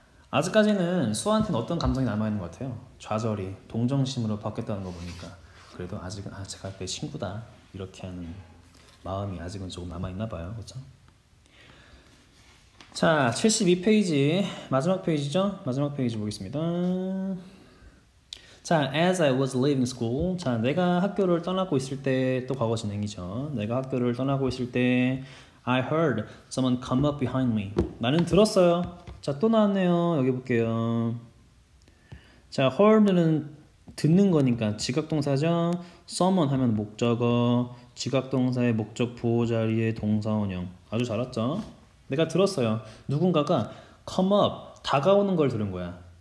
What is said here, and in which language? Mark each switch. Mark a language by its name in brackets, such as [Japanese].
[Korean] 아직까지는 수아한테는 어떤 감정이 남아있는 것 같아요? 좌절이 동정심으로 바뀌었다는 거 보니까 그래도 아직은 제가 내 친구다 이렇게 하는 마음이 아직은 조금 남아있나 봐요. 그렇죠? 자, 72페이지 마지막 페이지죠? 마지막 페이지 보겠습니다. [English] 자, as I was leaving school. [Korean] 자, 내가 학교를 떠나고 있을 때, 또 과거 진행이죠. 내가 학교를 떠나고 있을 때 [English] I heard someone come up behind me. [Korean] 나는 들었어요. 자, 또 나왔네요. 여기 볼게요. 자, heard는 듣는 거니까 지각동사죠. someone 하면 목적어, 지각동사의 목적 보호 자리에 동사원형. 아주 잘 왔죠? 내가 들었어요. 누군가가 come up, 다가오는 걸 들은 거야.